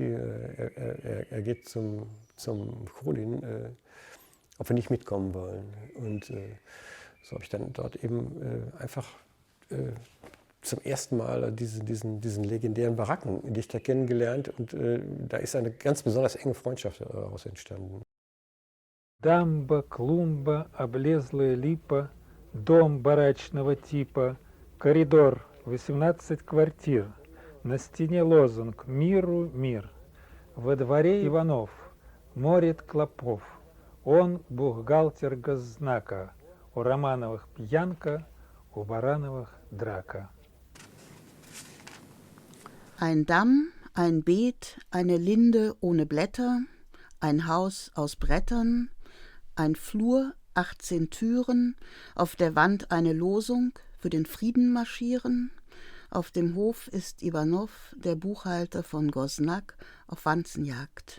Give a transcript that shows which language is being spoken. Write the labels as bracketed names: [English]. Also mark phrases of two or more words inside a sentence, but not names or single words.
[German] Er geht zum Cholin, ob wir nicht mitkommen wollen. Und so habe ich dann dort eben einfach zum ersten Mal diesen legendären Barackendichter kennengelernt. Und da ist eine ganz besonders enge Freundschaft daraus entstanden. [Russian] Дамба, клумба, облезлая липа, дом барачного типа, коридор, 18 квартир, на стене лозунг «Миру мир». Во дворе Иванов, морит клопов, он бухгалтер госзнака, у Романовых пьянка, у Барановых драка. [German] Ein Damm, ein Beet, eine Linde ohne Blätter, ein Haus aus Brettern, ein Flur, 18 Türen, auf der Wand eine Losung, für den Frieden marschieren. Auf dem Hof ist Iwanow, der Buchhalter von Gosnak, auf Wanzenjagd.